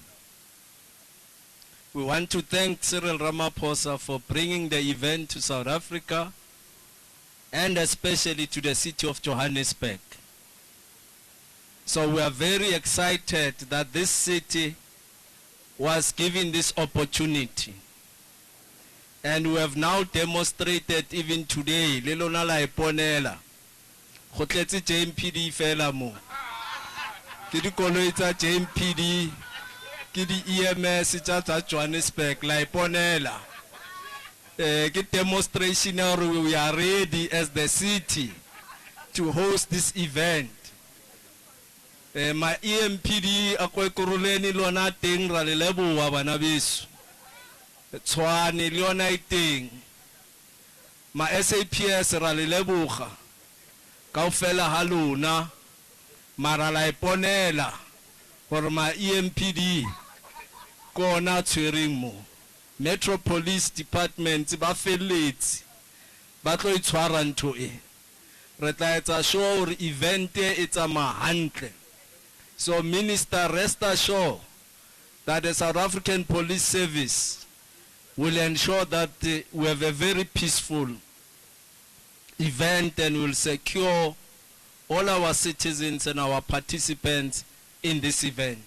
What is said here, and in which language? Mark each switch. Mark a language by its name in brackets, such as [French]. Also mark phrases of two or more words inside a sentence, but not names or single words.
[English] We want to thank Cyril Ramaphosa for bringing the event to South Africa and especially to the city of Johannesburg. So we are very excited that this city was given this opportunity. And we have now demonstrated even today, [Southern Sotho] Lelona la iponela, khotletse JMPD fela mo. Ke di koloi tsa JMPD, ke di EMS tsa Johannesburg la iponela. [English] Ke demonstration or we are ready as the city to host this event. [Southern Sotho] My EMPD akoe koroleni lona teng ra le leboha bana beso. Tshwane le yona iteng. Ma JCPS ra le leboga kaofela ha lona mara la iponela gore ma EMPD kona tshwereng mo. Metro Police Department ba felletse ba tlo itshwara ntho e. Re tla etsa sure gore event e tsamaya hantle. [English] So Minister, rest assured that the South African Police Service will ensure that we have a very peaceful event and will secure all our citizens and our participants in this event.